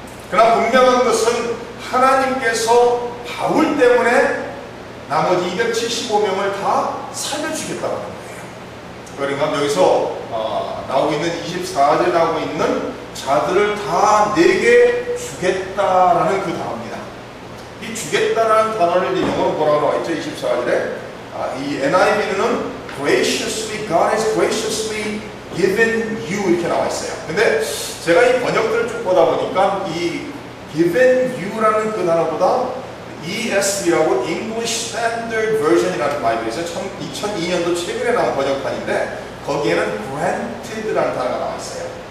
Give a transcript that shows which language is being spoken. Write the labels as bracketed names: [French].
[Korean] 그러나 분명한 것은 하나님께서 바울 때문에 나머지 275명을 다 살려주겠다는 거예요. 그러니까 여기서 나오고 있는 24절에 나오고 있는 자들을 다 내게 주겠다라는 그 단어입니다. 이 주겠다라는 단어를 이제 영어로 뭐라고 나와 있죠? 24절에 이 NIV는 [English] graciously, God has graciously given you [Korean] 이렇게 나와 있어요. 근데 제가 이 번역들을 쭉 보다 보니까 이 given you라는 그 단어보다 ESV라고 English Standard Version이라는 바이블이 있어요. 2002년도 최근에 나온 번역판인데 거기에는 granted라는 단어가 나와 있어요.